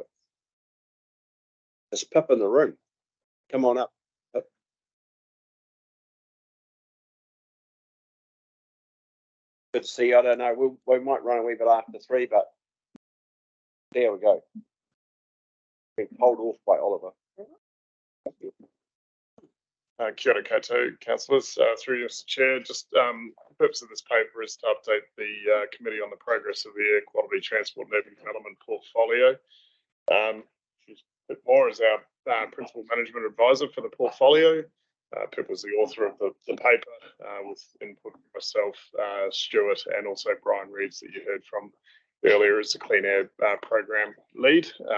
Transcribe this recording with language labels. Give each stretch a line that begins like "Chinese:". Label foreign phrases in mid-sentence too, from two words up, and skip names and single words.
English: There's Pip in the room. Come on up, Pip. Good to see you. I don't know. We might run a wee bit after 3, but there we go. Been pulled off by Oliver.
Māori: Kia ora koutou,
English: councillors. Through your chair, just the purpose of this paper is to update the committee on the progress of the air quality transport and urban development portfolio. Pip Moore is our principal management advisor for the portfolio. Pip was the author of the paper with input from myself, Stuart, and also Brian Reeves that you heard from earlier as the Clean Air program lead.